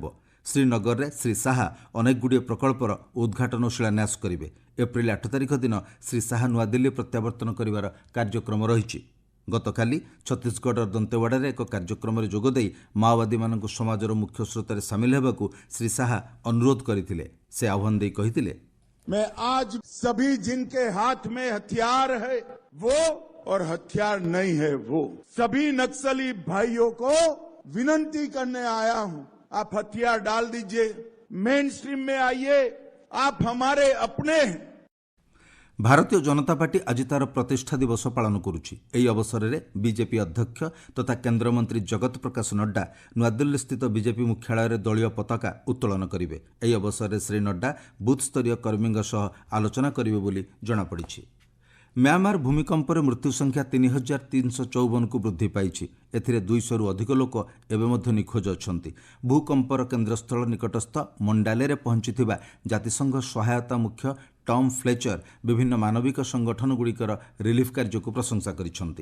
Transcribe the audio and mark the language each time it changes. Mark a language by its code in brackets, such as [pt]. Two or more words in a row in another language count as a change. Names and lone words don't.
[or] ଶ୍ରୀନଗରରେ ଶ୍ରୀ ଶାହା ଅନେକଗୁଡ଼ିଏ ପ୍ରକଳ୍ପର ଉଦ୍ଘାଟନ ଓ ଶିଳାନ୍ୟାସ କରିବେ। ଏପ୍ରିଲ 8 ତାରିଖ ଦିନ ଶ୍ରୀ ଶାହା ନୂଆଦିଲ୍ଲୀ ପ୍ରତ୍ୟାବର୍ତ୍ତନ କରିବାର କାର୍ଯ୍ୟକ୍ରମ ରହିଛି। ଗତକାଲି ଛତିଶଗଡ଼ର ଦନ୍ତେୱାଡ଼ାରେ ଏକ କାର୍ଯ୍ୟକ୍ରମରେ ଯୋଗଦେଇ ମାଓବାଦୀମାନଙ୍କୁ ସମାଜର ମୁଖ୍ୟ ସ୍ରୋତରେ ସାମିଲ ହେବାକୁ ଶ୍ରୀ ଶାହା ଅନୁରୋଧ କରିଥିଲେ। ସେ ଆହ୍ୱାନ ଦେଇ କହିଥିଲେ, [hi] मैं आज सभी जिनके हाथ में हथियार है वो और हथियार नहीं है वो सभी नक्सली भाइयों को विनती करने आया हूं, आप हथियार डाल दीजिए, [en] main stream [hi] में आइए, आप हमारे अपने हैं। [or] ଭାରତୀୟ ଜନତା ପାର୍ଟି ଆଜି ତାର ପ୍ରତିଷ୍ଠା ଦିବସ ପାଳନ କରୁଛି। ଏହି ଅବସରରେ ବିଜେପି ଅଧ୍ୟକ୍ଷ ତଥା କେନ୍ଦ୍ରମନ୍ତ୍ରୀ ଜଗତ ପ୍ରକାଶ ନଡ୍ଡା ନୂଆଦିଲ୍ଲୀସ୍ଥିତ ବିଜେପି ମୁଖ୍ୟାଳୟରେ ଦଳୀୟ ପତାକା ଉତ୍ତୋଳନ କରିବେ। ଏହି ଅବସରରେ ଶ୍ରୀ ନଡ୍ଡା ବୁଥସ୍ତରୀୟ କର୍ମୀଙ୍କ ସହ ଆଲୋଚନା କରିବେ ବୋଲି ଜଣାପଡ଼ିଛି। ମ୍ୟାଁମାର ଭୂମିକମ୍ପର ମୃତ୍ୟୁ ସଂଖ୍ୟା 3,354 କୁ ବୃଦ୍ଧି ପାଇ। ଏଥିରେ 200 ଅଧିକ ଲୋକ ଏବଂ ନିଖୋଜ ଅଛନ୍ତି। ଭୂକମ୍ପର କେନ୍ଦ୍ରସ୍ଥଳ ନିକଟସ୍ଥ ମଣ୍ଡାଲେ ପହଞ୍ଚିଥିବା ଜାତିସଂଘ ସହାୟତା ମୁଖ୍ୟ ଟମ୍ ଫ୍ଲେଚର ବିଭିନ୍ନ ମାନବିକ ସଂଗଠନ ଗୁଡ଼ିକର ରିଲିଫ କାର୍ଯ୍ୟ କୁ ପ୍ରଶଂସା କରିଛନ୍ତି।